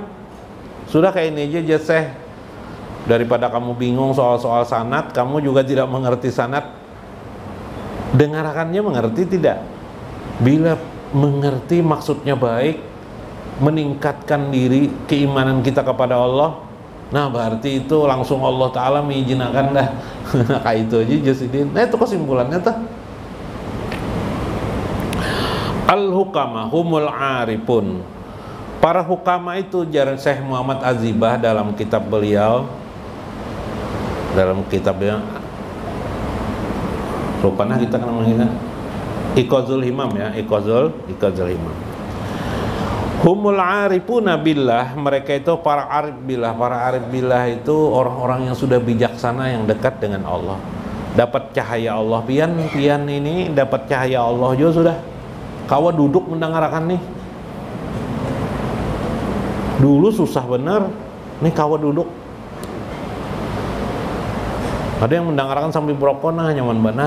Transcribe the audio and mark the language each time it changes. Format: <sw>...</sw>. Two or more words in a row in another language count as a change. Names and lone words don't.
<id>Sudah kayak ini aja Syekh, daripada kamu bingung soal sanad, kamu juga tidak mengerti sanad, dengarkannya mengerti tidak? Bila mengerti maksudnya baik, meningkatkan diri keimanan kita kepada Allah, nah berarti itu langsung Allah Ta'ala mengizinkan dah.</id> <bjn>Kayak itu aja Jasidin.</bjn> <id>Nah itu kesimpulannya tuh.</id> <ar>الحكماء هم العارفون,</ar> <id>para hukama itu, jaran Syekh Muhammad Azibah dalam kitab beliau, rupanya kita kan namanya Iqazul Himam ya, Iqazul Himam.</id> <ar>هم العارفون بالله,</ar> <id>mereka itu para arif billah. Para arif billah itu orang-orang yang sudah bijaksana, yang dekat dengan Allah, dapat cahaya Allah.</id> <bjn>Pian ini dapat cahaya Allah juga sudah. Kawa duduk mendengarkan nih. Dulu susah bener, nih kawa duduk.</bjn> <id>Ada yang mendengarkan sambil berokok, nah nyaman benar.</id>